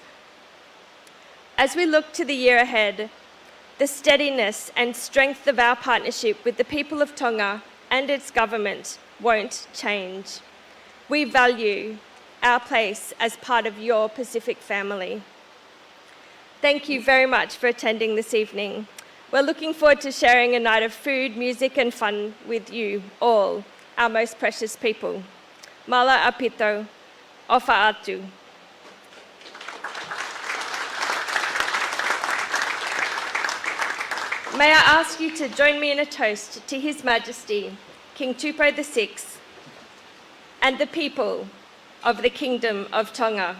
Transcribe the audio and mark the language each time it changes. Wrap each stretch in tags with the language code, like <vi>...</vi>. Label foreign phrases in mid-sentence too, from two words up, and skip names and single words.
<en>As we look to the year ahead, the steadiness and strength of our partnership with the people of Tonga and its government won't change. We value our place as part of your Pacific family. Thank you very much for attending this evening. We're looking forward to sharing a night of food, music and fun with you all, our most precious people.</en> <to>Mala apito, ofa atu.</to> <en>May I ask you to join me in a toast to His Majesty, King Tupou VI, and the people of the Kingdom of Tonga.</en>